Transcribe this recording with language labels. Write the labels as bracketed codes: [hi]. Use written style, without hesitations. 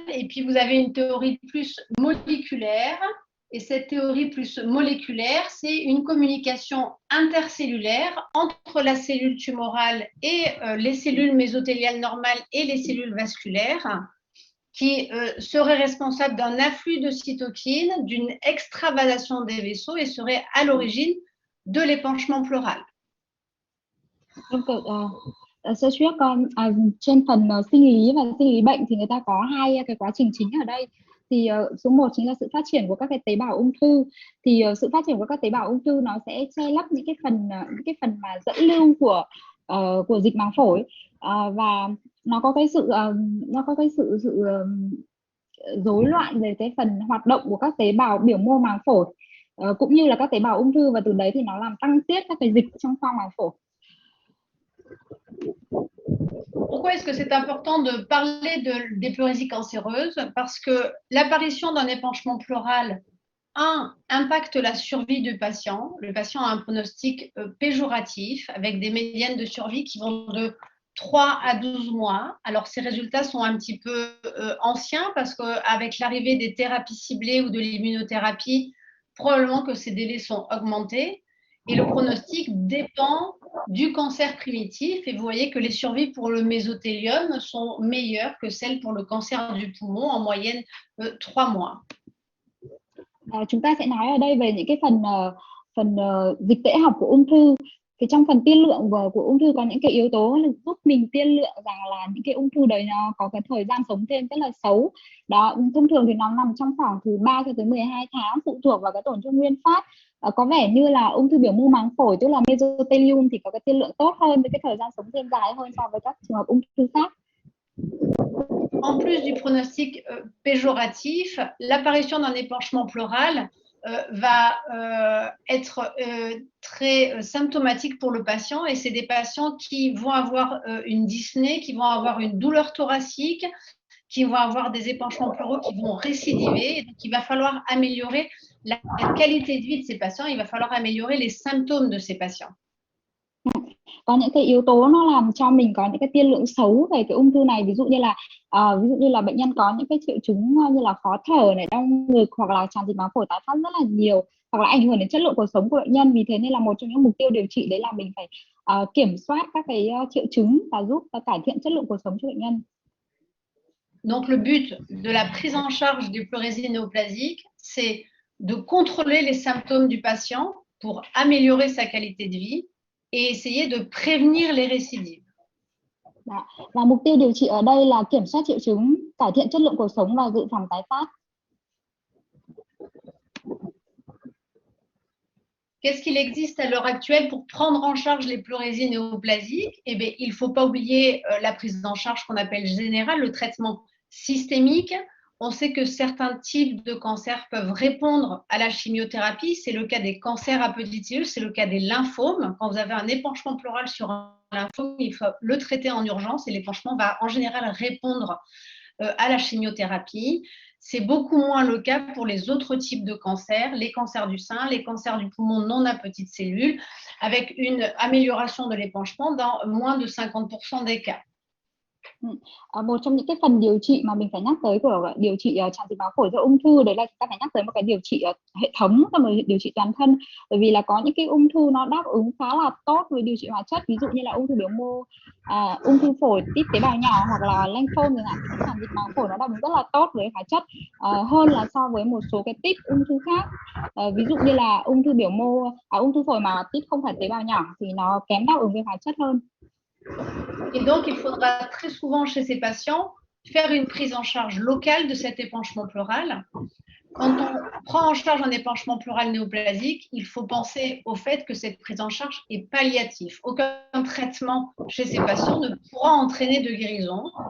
[fr] Et puis, vous avez une théorie plus moléculaire. Et cette théorie plus moléculaire, c'est une communication intercellulaire entre la cellule tumorale et les cellules mésothéliales normales et les cellules vasculaires qui serait responsable d'un afflux de cytokines, d'une extravasation des vaisseaux et serait à l'origine de l'épanchement pleural. [vi] Vâng, sơ suất trên phần sinh lý và sinh lý bệnh thì người ta có hai cái quá trình chính ở đây. Thì số 1 chính là sự phát triển của các cái tế bào ung thư. Thì sự phát triển của các tế bào ung thư nó sẽ che lấp những cái phần mà dẫn lưu của dịch màng phổi, và nó có cái sự rối loạn về cái phần hoạt động của các tế bào biểu mô màng phổi, cũng như là các tế bào ung thư, và từ đấy thì nó làm tăng tiết các cái dịch trong khoang màng phổi. [fr] Pourquoi est-ce que c'est important de parler des pleurésies cancéreuses? Parce que l'apparition d'un épanchement pleural, impacte la survie du patient. Le patient a un pronostic péjoratif avec des médianes de survie qui vont de 3 à 12 mois. Alors, ces résultats sont un petit peu anciens parce qu'avec l'arrivée des thérapies ciblées ou de l'immunothérapie, probablement que ces délais sont augmentés. Et le pronostic dépend du cancer primitif. Et vous voyez que les survies pour le mésothélium sont meilleures que celles pour le cancer du poumon, en moyenne 3 mois. [vi] Chúng ta sẽ nói ở đây về những cái phần dịch tễ học của ung thư. Thì trong phần tiên lượng của ung thư có những cái yếu tố giúp mình tiên lượng rằng là những cái ung thư đấy nó có cái thời gian sống thêm rất là xấu. Đó, thông thường thì nó nằm trong khoảng từ 3 cho tới 12 tháng, phụ thuộc vào cái tổn thương nguyên phát. Có vẻ như là ung thư biểu mô màng phổi, tức là mesothelium, thì có cái tiên lượng tốt hơn, với cái thời gian sống thêm dài hơn so với các trường hợp ung thư khác. [fr] En plus du pronostic péjoratif, l'apparition d'un épanchement pleural va être très symptomatique pour le patient, et c'est des patients qui vont avoir une dyspnée, qui vont avoir une douleur thoracique, qui vont avoir des épanchements pleuraux qui vont récidiver. Et donc, il va falloir améliorer la qualité de vie de ces patients, il va falloir améliorer les symptômes de ces patients. [vi] Có những cái yếu tố nó làm cho mình có những cái tiên lượng xấu về cái ung thư này, ví dụ như là bệnh nhân có những cái triệu chứng như là khó thở này, đau ngực, hoặc là tràn dịch màng phổi tái phát rất là nhiều, hoặc là ảnh hưởng đến chất lượng cuộc sống của bệnh nhân. Vì thế nên là một trong những mục tiêu điều trị đấy là mình phải kiểm soát các cái triệu chứng và giúp cải thiện chất lượng cuộc sống cho bệnh nhân. [fr] Donc le but de la prise en charge du pleurésie néoplasique, c'est de contrôler les symptômes du patient pour améliorer sa qualité de vie et essayer de prévenir les récidives. [vi] Và mục tiêu điều trị ở đây là kiểm soát triệu chứng, cải thiện chất lượng cuộc sống và dự phòng tái phát. [fr] Qu'est-ce qu'il existe à l'heure actuelle pour prendre en charge les pleurésies néoplasiques? Eh bien, il ne faut pas oublier la prise en charge qu'on appelle générale, le traitement systémique. On sait que certains types de cancers peuvent répondre à la chimiothérapie. C'est le cas des cancers à petites cellules, c'est le cas des lymphomes. Quand vous avez un épanchement pleural sur un lymphome, il faut le traiter en urgence et l'épanchement va en général répondre à la chimiothérapie. C'est beaucoup moins le cas pour les autres types de cancers, les cancers du sein, les cancers du poumon non à petites cellules, avec une amélioration de l'épanchement dans moins de 50% des cas. [vi] Một trong những cái phần điều trị mà mình phải nhắc tới của điều trị tràn dịch màng phổi do ung thư, đấy là chúng ta phải nhắc tới một cái điều trị hệ thống và một điều trị toàn thân. Bởi vì là có những cái ung thư nó đáp ứng khá là tốt với điều trị hóa chất, ví dụ như là ung thư biểu mô, ung thư phổi tít tế bào nhỏ hoặc là lymphoma chẳng hạn. Thì tràn dịch màng phổi nó đáp ứng rất là tốt với hóa chất hơn là so với một số cái tip ung thư khác. Ví dụ như là ung thư biểu mô, ung thư phổi mà tip không phải tế bào nhỏ thì nó kém đáp ứng với hóa chất hơn. [fr] Et donc, il faudra très souvent chez ces patients faire une prise en charge locale de cet épanchement pleural. Quand on prend en charge un épanchement pleural néoplasique, il faut penser au fait que cette prise en charge est palliative. Aucun traitement chez ces patients ne pourra entraîner de guérison.